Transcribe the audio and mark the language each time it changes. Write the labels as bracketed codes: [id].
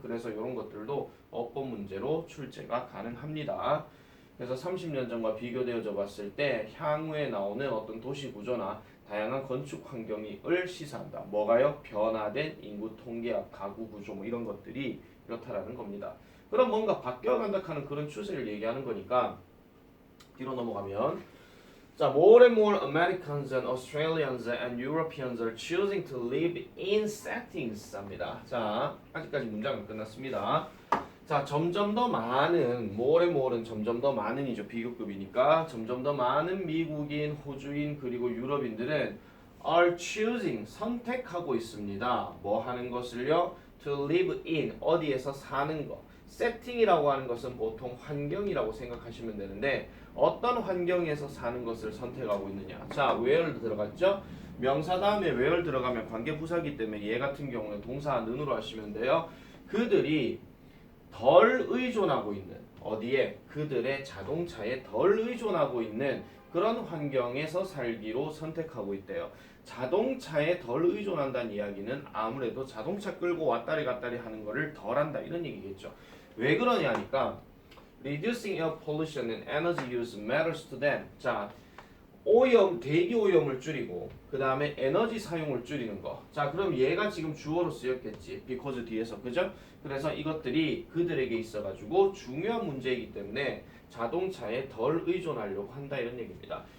[ko] 그래서 이런 것들도 어법 문제로 출제가 가능합니다. 그래서 30년 전과 비교되어져 봤을 때 향후에 나오는 어떤 도시 구조나 다양한 건축 환경을 시사한다. 뭐가요? 변화된 인구 통계학, 가구 구조 뭐 이런 것들이 이렇다라는 겁니다. 그럼 뭔가 바뀌어간다 하는 그런 추세를 얘기하는 거니까 뒤로 넘어가면, 자, [en] more and more Americans and Australians and Europeans are choosing to live in settings 합니다. [ko] 자, 아직까지 문장은 끝났습니다. 자, 점점 더 많은, [en] more and more [ko] 는 점점 더 많은이죠. 비교급이니까 점점 더 많은 미국인, 호주인 그리고 유럽인들은 [en] are choosing [ko] 선택하고 있습니다. 뭐 하는 것을요? [en] To live in [ko] 어디에서 사는 거. 세팅이라고 하는 것은 보통 환경이라고 생각하시면 되는데 어떤 환경에서 사는 것을 선택하고 있느냐. 자, where 들어갔죠? 명사 다음에 where 들어가면 관계 부사기 때문에 얘 같은 경우는 동사 는으로 하시면 돼요. 그들이 덜 의존하고 있는 어디에? 그들의 자동차에 덜 의존하고 있는 그런 환경에서 살기로 선택하고 있대요. 자동차에 덜 의존한다는 이야기는 아무래도 자동차 끌고 왔다리 갔다리 하는 거를 덜 한다 이런 얘기겠죠. 왜 그러냐니까 [en] reducing air pollution and energy use matters to them. [ko] 자, 오염, 대기 오염을 줄이고 그 다음에 에너지 사용을 줄이는 거. 자, 그럼 얘가 지금 주어로 쓰였겠지. because 뒤에서, 그죠? 그래서 이것들이 그들에게 있어가지고 중요한 문제이기 때문에 자동차에 덜 의존하려고 한다 이런 얘기입니다.